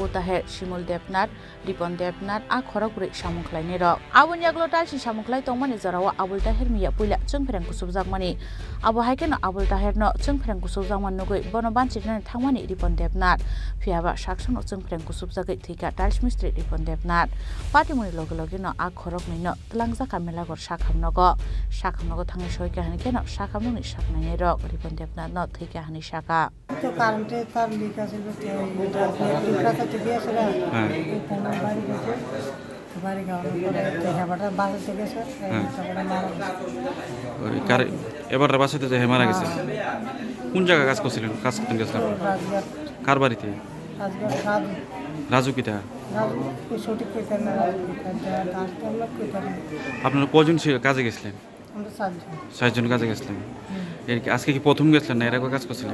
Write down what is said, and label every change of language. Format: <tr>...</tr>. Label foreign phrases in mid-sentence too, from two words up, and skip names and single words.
<trp>Taher Shimul Depnat Ripon Depnat a khorokuri samungkhlaini rok abun yaglo talis samungklai tongmani joro Abu Taher Mia puila chungpherang kusub jagmani abo haikeno Abu Taher no chungpherang kusub Jangman nugui bono banchirani thangmani Ripon Depnat phiaba saksono chungpherang kusub jagai thika tiles mistri Ripon Depnat party muni loge loge no a khorok ni no tlangjaka Melagor sakhamnogo thangi soi kahani keno sakhamni saknai rok Ripon Depnat no thika hani saka</trp> <bn>তো কারেন্টে তার লিক আছে টিকা তো দিয়ে আছে হ্যাঁ বাড়ি গেছে বাড়ি গাওয়ার পরে হেবাটা বাসাতে গেছে তারপরে মারা গেছে এবার বাসাতে যে মারা গেছে কোন জায়গা কাজ করছিলেন কাজ করতে গেছিলেন কার বাড়িতে রাজু কিটা আপনারা কজন কাজে গেছিলেন চারজন কাজে গেছিলেন আজকে কি প্রথম গেছিলেন না এর আগে কাজ করছিলেন</bn>